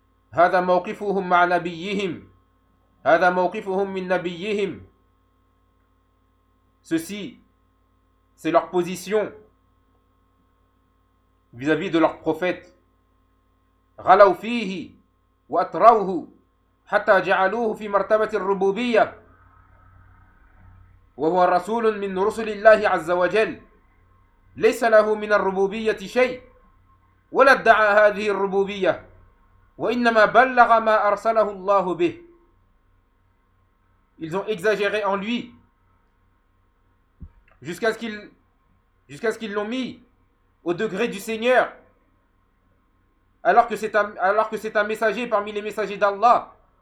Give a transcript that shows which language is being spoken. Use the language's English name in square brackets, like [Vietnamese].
[Arabic] هذا موقفهم مع نبيهم هذا موقفهم من نبيهم [French] Ceci, c'est leur position vis-à-vis de leur prophète. [Arabic] غلوا فيه واتروه حتى جعلوه في مرتبة الربوبية وهو رسول من رسل الله عز وجل ليس له من الربوبية شيء ولا ادعى هذه الربوبية وإنما بلغ ما أرسله الله به. [French] Ils ont exagéré en lui jusqu'à ce qu'ils l'ont mis au degré du Seigneur, alors que c'est un messager parmi les messagers d'Allah.